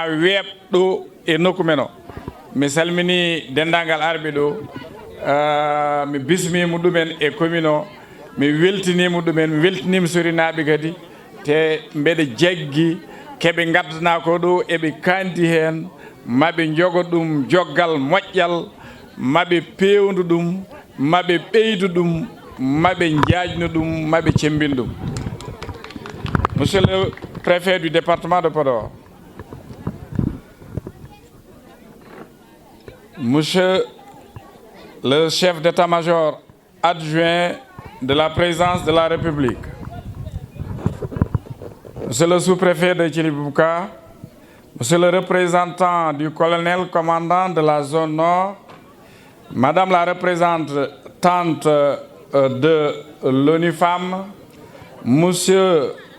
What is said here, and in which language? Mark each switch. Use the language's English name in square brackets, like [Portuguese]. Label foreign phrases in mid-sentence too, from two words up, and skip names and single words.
[Fula] weɓɗo e nokku men o mi salmini dendagal arɓe ɗo mi bismima ɗumen e commune o mi weltinima ɗumen mi weltinima sorinaɓe kadi te mbeɗa jaggui keɓe gaddana ko ɗo eɓe kandi hen maɓe jogo ɗum joggal moƴƴal maɓe pewndu ɗum maɓe ɓeydu ɗum maɓe jaajnu ɗum maɓe cembin ɗum. [French] Monsieur le préfet du département de Podor, monsieur le chef d'état-major adjoint de la présidence de la République, monsieur le sous-préfet de Djilibouka, monsieur le représentant du colonel commandant de la zone nord, madame la représentante de l'ONU-Femmes, monsieur